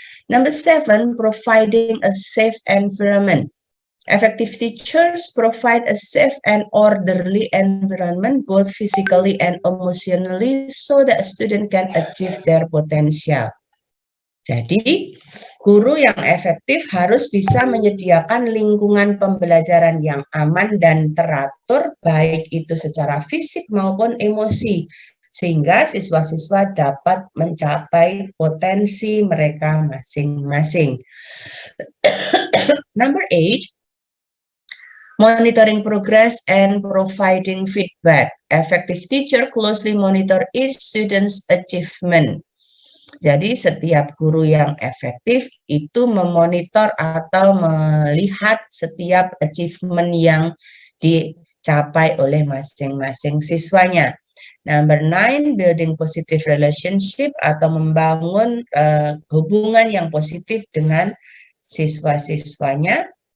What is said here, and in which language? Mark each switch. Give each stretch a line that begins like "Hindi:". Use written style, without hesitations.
English: Number 7, providing a safe environment. Effective teachers provide a safe and orderly environment both physically and emotionally so that a student can achieve their potential.
Indonesian: Jadi, guru yang efektif harus bisa menyediakan lingkungan pembelajaran yang aman dan teratur, baik itu secara fisik maupun emosi, sehingga siswa-siswa dapat mencapai potensi mereka masing-masing.
English: Number 8, monitoring progress and providing feedback. Effective teacher closely monitor each student's achievement.
Indonesian: Jadi setiap guru yang efektif itu memonitor atau melihat setiap achievement yang dicapai oleh masing-masing siswanya.
English: Number 9, building positive relationship
Indonesian: atau membangun hubungan yang positif dengan siswa-siswanya.